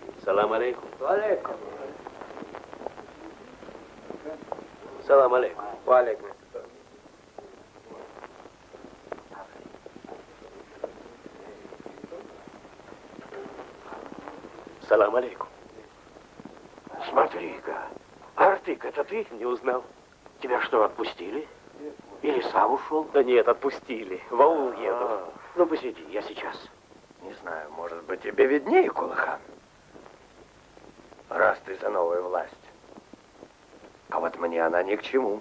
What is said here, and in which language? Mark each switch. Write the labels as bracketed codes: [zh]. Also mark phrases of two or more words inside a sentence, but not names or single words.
[ar] سلام عليكم. Алейкум. سلام عليكم. Алейкум. سلام عليكم. [ru] Смотри-ка, Артык, это ты? Не узнал. Тебя что, отпустили? Или сам ушел? Да нет, отпустили. В аул еду. Ну, посиди, я сейчас. Не знаю, может быть, тебе виднее, Кулыхан? Раз ты за новую власть. А вот мне она ни к чему.